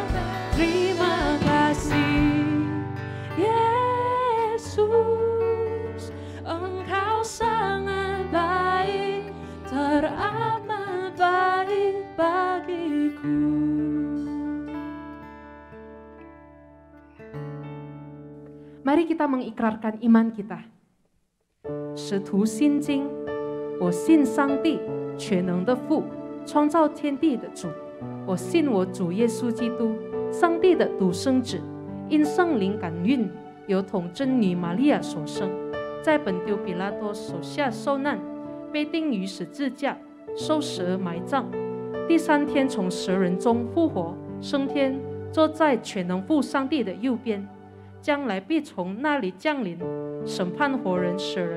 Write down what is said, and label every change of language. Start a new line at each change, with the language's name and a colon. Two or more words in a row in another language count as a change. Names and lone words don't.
Indonesian: Terima kasih, Yesus, Engkau sangat baik, teramat baik bagiku. Mari kita mengikrarkan iman kita.
Chinese: 使徒心经，我信上帝全能的父，创造天地的主。我信我主耶稣基督，上帝的独生子，因圣灵感孕，由童贞女玛利亚所生，在本丢比拉多手下受难，被钉于十字架，受死而埋葬，第3天从死人中复活，升天，坐在全能父上帝的右边，将来必从那里降临，审判活人死人。